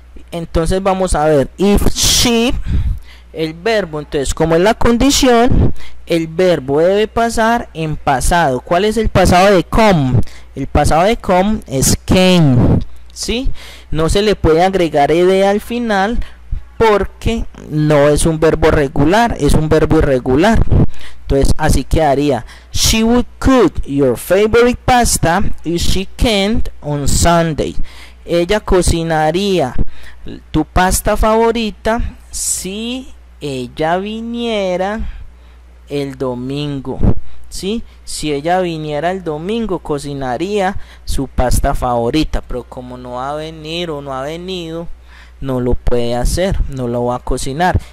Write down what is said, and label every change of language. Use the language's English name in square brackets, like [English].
[Spanish] Entonces vamos a ver, if she, el verbo, entonces como es la condición, el verbo debe pasar en pasado. ¿Cuál es el pasado de come? El pasado de come es came, ¿sí? No se le puede agregar ed al final porque no es un verbo regular, es un verbo irregular. Entonces así quedaría [English] she would cook your favorite pasta if she can't on Sunday. [Spanish] Ella cocinaría tu pasta favorita si ella viniera el domingo, ¿sí? Si ella viniera el domingo, cocinaría su pasta favorita, pero como no va a venir o no ha venido, no lo puede hacer, no lo va a cocinar.